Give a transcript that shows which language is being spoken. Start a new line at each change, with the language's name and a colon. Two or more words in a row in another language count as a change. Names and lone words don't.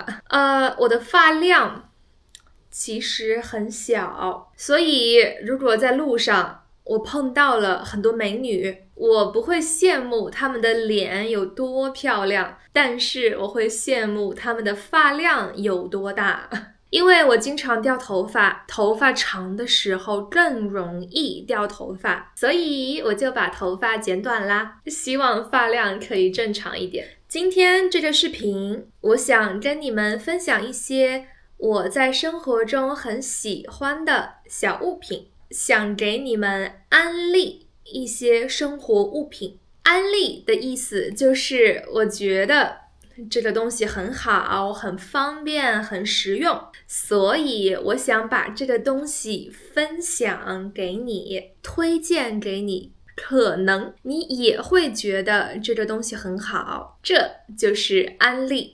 Chinese: 我的髮量其實很小，所以如果在路上我碰到了很多美女，我不會羨慕她們的臉有多漂亮，但是我會羨慕她們的髮量有多大。因為我經常掉頭髮，頭髮長的時候更容易掉頭髮，所以我就把頭髮剪短啦，希望髮量可以正常一點。今天這個視頻，我想跟你們分享一些我在生活中很喜歡的小物品，想給你們安利一些生活物品。安利的意思就是我覺得這個東西很好，很方便，很實用，所以我想把這個東西分享給你，推薦給你，可能你也會覺得這個東西很好，這就是安利。